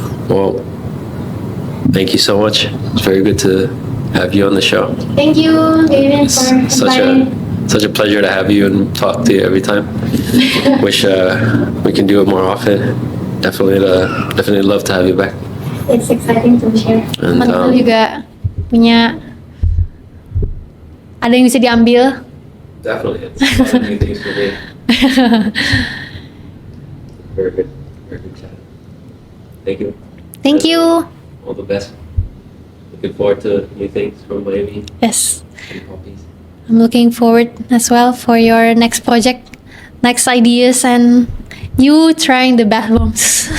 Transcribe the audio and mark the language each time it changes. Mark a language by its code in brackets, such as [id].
[en] Well, thank you so much. It's very good to have you on the show. Thank you, David, It's for inviting. such a pleasure to have you and talk to you every time. Wish we can do it more often. Definitely love to have you back. It's exciting to share. And, [id] Teman-teman juga punya ada yang bisa diambil. [en] Definitely, it's a lot of new things for me. Very good chat. Thank you. Thank you. All the best. Looking forward to new things from Miami Yes, and Poppies. I'm looking forward as well for your next project, next ideas, and you trying the bathrooms.